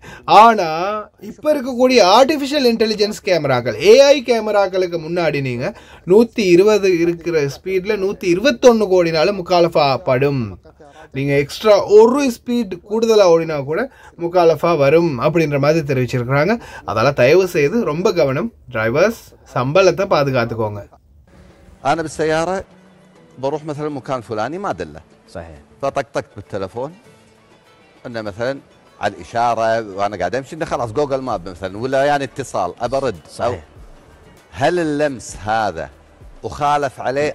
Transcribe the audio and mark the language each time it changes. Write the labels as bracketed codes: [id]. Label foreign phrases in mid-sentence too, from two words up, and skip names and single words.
[ta] ஆனால் இப்போ இருக்கக்கூடிய [en] artificial intelligence [ta] கேமராக்கள் ஏஐ கேமராக்களுக்கு முன்னாடி நீங்கள் 120 இருக்கிற ஸ்பீடில் 121 ஓடினாலும் முக்காலஃபா படும். நீங்கள் எக்ஸ்ட்ரா ஒரு ஸ்பீட் கூடுதலாக ஓடினா கூட முக்காலஃபா வரும் அப்படின்ற மாதிரி தெரிவிச்சிருக்கிறாங்க. அதெல்லாம் தயவு செய்து ரொம்ப கவனம், டிரைவர்ஸ் சம்பளத்தை பாதுகாத்துக்கோங்க. [ar] أنا بالسيارة بروح مثلا مكان فلاني ما أدله صحيح، فطقطقت بالتلفون إنه مثلا على الإشارة وأنا قاعد أمشي إنه خلاص جوجل ماب مثلا ولا يعني اتصال أبرد. صحيح. هل اللمس هذا أخالف عليه